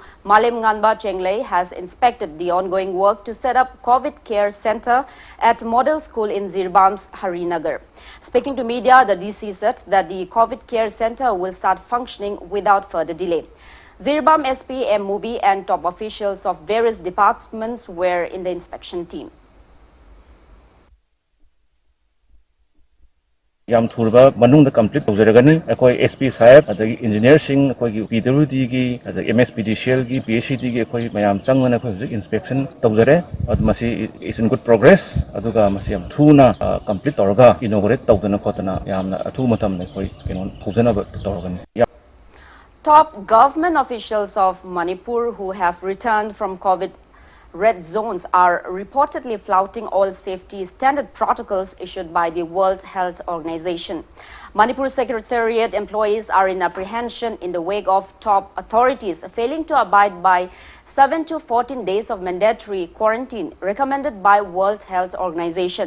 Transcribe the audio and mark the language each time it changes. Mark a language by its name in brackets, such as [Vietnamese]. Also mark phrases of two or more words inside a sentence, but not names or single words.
[English] Malim Nganba Chenglei, has inspected the ongoing work to set up COVID Care Center at Model School in Zirebam's Harinagar. Speaking to media, the DC said that the COVID Care Center will start functioning without further delay. Zirebam SP, M. Mubi and top officials of various departments were in the inspection team. [Manipuri] Yam thurba manung complete tawjaragani akoi [English] SP sahib [Manipuri] adagi engineer sing akoi gi PWD gi adagi MSPDCL gi PHCD gi akoi mayam changana akoi hujik inspection tawjare ad masi [English] is in good progress [Manipuri] aduga masi yam thuna complete tawraga inaugurate tawdana khotana yamna athu matam ne akoi kenon thujana tawragani. [English] Top government officials of Manipur who have returned from COVID red zones are reportedly flouting all safety standard protocols issued by the World Health Organization. Manipur Secretariat employees are in apprehension in the wake of top authorities failing to abide by 7 to 14 days of mandatory quarantine recommended by World Health Organization.